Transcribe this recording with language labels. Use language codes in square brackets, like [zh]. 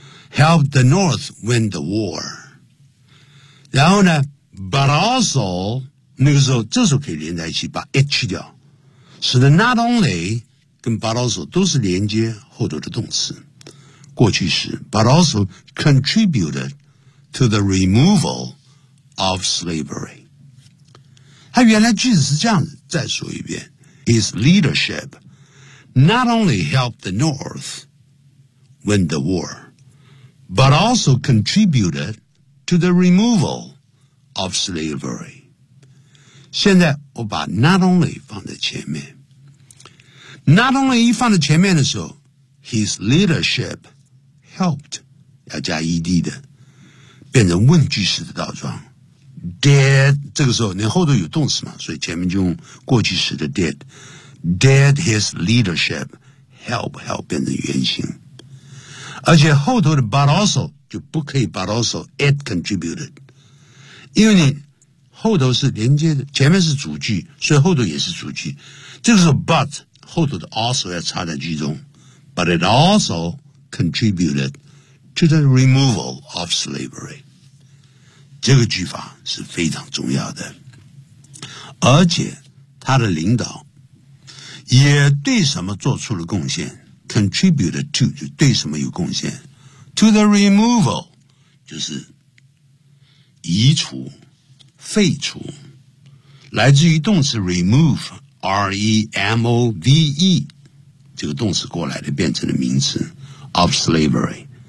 [en] helped the North win the war. [zh] 然后呢 [en] but also, [zh] 那个时候这时候可以连在一起把 H 掉。 So the [en] not only [zh] 跟 [en] but also [zh] 都是连接后头的动词。过去时 [en] but also contributed to the removal of slavery. [zh] 他原来句子是这样子再说一遍。 [en] His leadership not only helped the North win the war, but also contributed to the removal of slavery. [zh] 现在我把 [en] not only [zh] 放在前面。 [en] Not only [zh] 一放在前面的时候 , [en] his leadership helped, [zh] 要加 ED 的变成问句式的倒装。 [en] Did, [zh] 这个时候你后头有动词嘛，所以前面就用过去式的 did。 [en] Did his leadership help [zh] 变成原形。而且后头的 [en] but also [zh] 就不可以 [en] but also it contributed。 [zh] 因为你后头是连接的，前面是主句，所以后头也是主句。这个时候 but 后头的 also 要插在句中。 [en] But it also contributed to the removal of slavery。 [zh] 这个句法是非常重要的。而且他的领导也对什么做出了贡献， [en] contributed to, [zh] 就对什么有贡献。 [en] To the removal, [zh] 就是移除废除，来自于动词 remove, R-E-M-O-V-E, 这个动词过来的变成了名词 [en] of slavery。